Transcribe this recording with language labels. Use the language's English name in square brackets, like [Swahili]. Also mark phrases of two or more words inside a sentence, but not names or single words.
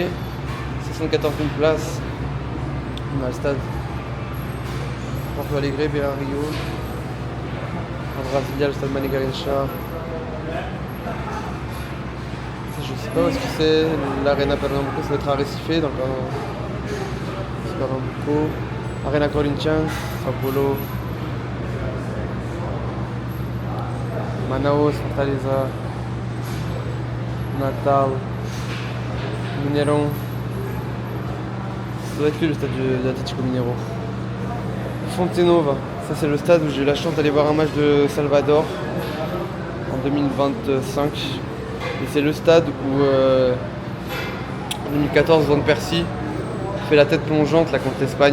[French] 74 000 places. On a le stade Porto Alegre, Beira Rio. En Brasilia, le stade Mané Garrincha. Je sais pas où est-ce que c'est. L'Arena Pernambuco, ça doit être à Recife, donc Pernambuco. Arena Corinthians, Sao Paulo. Manaus, Fortaleza, Natal, Mineirão. Ça doit être le stade de Atlético Mineiro. Fonte Nova, ça c'est le stade où j'ai eu la chance d'aller voir un match de Salvador en 2025. Et c'est le stade où en 2014 Van Persie fait la tête plongeante là, contre l'Espagne.